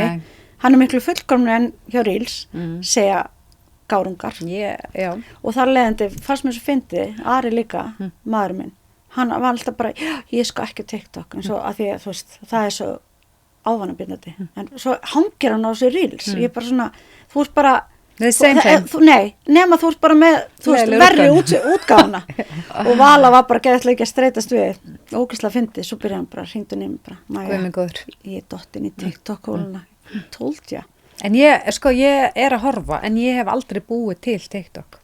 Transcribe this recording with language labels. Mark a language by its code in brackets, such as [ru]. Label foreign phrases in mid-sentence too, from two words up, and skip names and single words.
[is] Hann er miklu fullkomnari en hjá Reels, segja gárungar. Já. Og þar leiðandi, fannst mér svo fyndi, Ari líka, maðurinn minn, hann var alltaf bara, ég skal ekki TikTok, en svo af því að þú veist, það er svo ávanabindandi, en svo hangir hann á þessu Reels, ég er bara svona, þú ert bara [en] The same thing. [is] Nei, nema þú ert bara með, þú veist, Leiðilega verri útgáfuna. útgáfuna. Og Vala var bara geðið ekki að streitast við. Ógeðslega fyndið, svo byrjaði hann bara, hringdu nefnir bara, Guð Maja, minn góður. ég er dottin í TikTok-hóluna. [en] Told ya. [is] En ég er að horfa, en ég hef aldrei búið til TikTok.